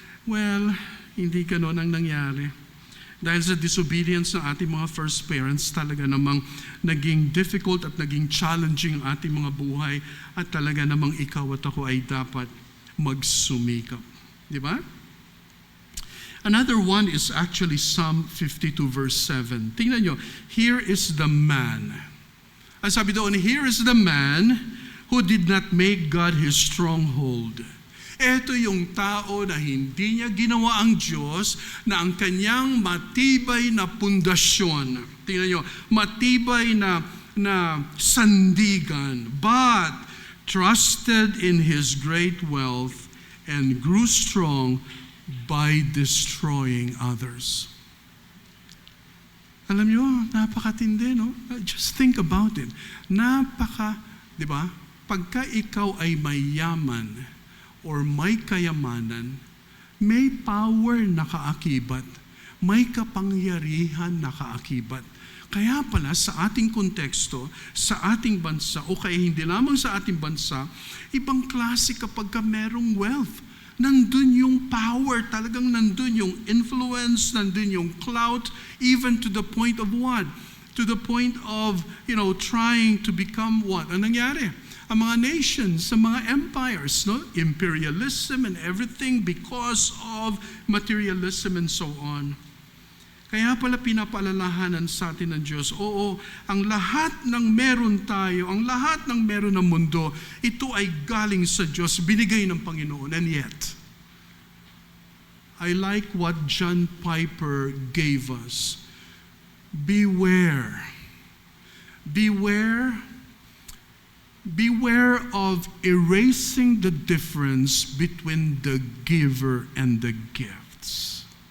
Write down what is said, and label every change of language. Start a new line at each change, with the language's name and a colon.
Filipino: Well, hindi ganon ang nangyari. Dahil sa disobedience ng ating mga first parents, talaga namang naging difficult at naging challenging ang ating mga buhay at talaga namang ikaw at ako ay dapat magsumikap. Di ba?
English: Another one is actually Psalm 52 verse 7.
Filipino: Tingnan nyo,
English: here is the man.
Filipino: Ang sabi doon,
English: here is the man who did not make God his stronghold.
Filipino: Ito yung tao na hindi niya ginawa ang Diyos na ang kanyang matibay na pundasyon. Tingnan nyo, matibay na sandigan,
English: but trusted in his great wealth and grew strong by destroying others.
Filipino: Alam nyo, napakatindi, no?
English: Just think about it.
Filipino: Di ba? Pagka ikaw ay mayaman or may kayamanan, may power na kaakibat, may kapangyarihan na kaakibat. Kaya pala sa ating konteksto, sa ating bansa, o kaya hindi lamang sa ating bansa, ibang klase kapag ka merong wealth. Nandun yung power, talagang nandun yung influence, nandun yung clout,
English: even to the point of what? To the point of, trying to become what?
Filipino: Ang nangyari? Ang mga nations, ang mga empires, no?
English: Imperialism and everything because of materialism and so on.
Filipino: Kaya pala pinapaalalahanan sa atin ng Diyos, oo, ang lahat ng meron tayo, ang lahat ng meron ng mundo, ito ay galing sa Diyos, binigay ng Panginoon.
English: And yet, I like what John Piper gave us. Beware. Beware of erasing the difference between the giver and the gifts.